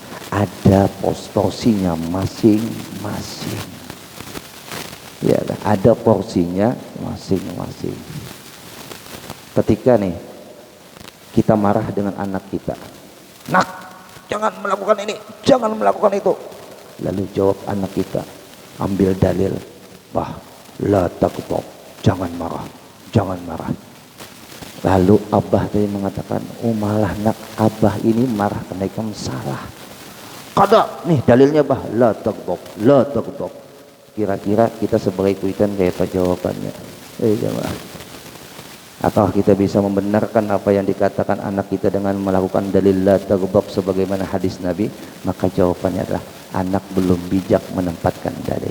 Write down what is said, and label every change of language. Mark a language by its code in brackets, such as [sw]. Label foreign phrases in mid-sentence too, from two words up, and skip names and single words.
[id] Ada porsinya masing-masing, ya, ada porsinya masing-masing. Ketika nih kita marah dengan anak kita, nak, jangan melakukan ini, jangan melakukan itu. Lalu jawab anak kita, ambil dalil, Bah, [ar] la taghdab, [id] jangan marah, jangan marah. Lalu abah tadi mengatakan, oh malah nak abah ini marah karena kamu salah. [bjn] Kada, nih dalilnya bah, [ar] la taghdab, la taghdab. [id] Kira-kira kita sebagai kuitan kayak apa jawabannya? Jemaah. Apakah kita bisa membenarkan apa yang dikatakan anak kita dengan melakukan dalil [ar] la taghdab [id] sebagaimana hadis Nabi? Maka jawabannya adalah anak belum bijak menempatkan dalil.